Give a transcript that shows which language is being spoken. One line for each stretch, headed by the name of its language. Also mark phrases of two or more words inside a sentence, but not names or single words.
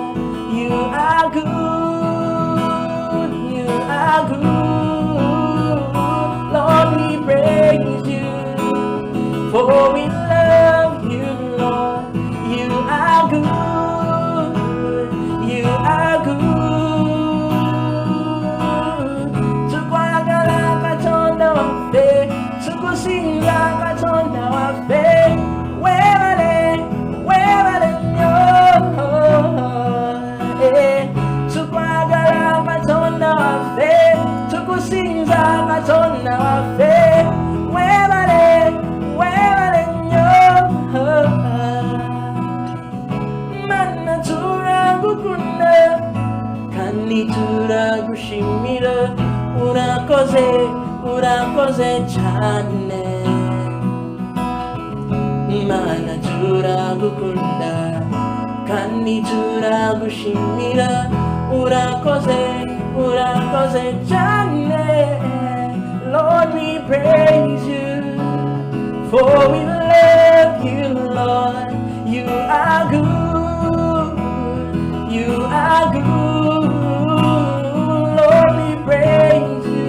English: You are good. You are good. Lord, we praise you. For we love you, Lord. You are good. You are good.
Ganda: Tukwagala katonda waffe, tukusinga katonda waffe. Webale, webale nnyo. Tukwagala katonda waffe, tukusinza katonda waffe. Webale, webale nnyo.
Kinyarwanda: Mana turagukunda kandi turagushimira. Urakoze, urakoze cyane. Mana turagukunda kandi turagushimira. Urakoze, urakoze cyane.
English: Lord, we praise you. For we love you, Lord. You are good. You are good. Lord, we praise you.